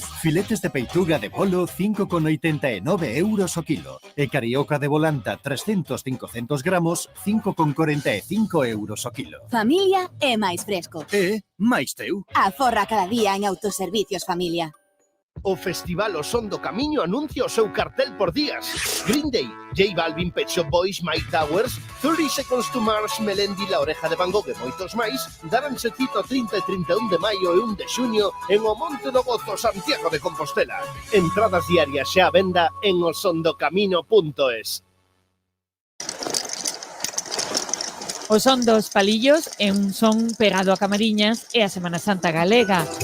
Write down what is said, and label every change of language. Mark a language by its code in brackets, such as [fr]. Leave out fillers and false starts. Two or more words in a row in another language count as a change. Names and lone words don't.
[gl] Filetes de peituga de bolo 5,89 euros o kilo. E carioca de volanta 300-500 gramos 5,45 euros o kilo. Familia é máis fresco. E máis teu. Aforra cada día en Autoservicios Familia. O Festival O Son do Camiño anuncia o seu cartel por días. Green Day, J Balvin, Pet Shop Boys, Mike Towers, 30 Seconds to Mars, Melendi, La Oreja de Van Gogh e moitos máis daranse cita 30 e 31 de maio e 1 de xuño en o Monte do Gozo, Santiago de Compostela. Entradas diarias xa a venda en osondocamino.es. O son dos palillos é un son pegado a Camariñas e a Semana Santa galega.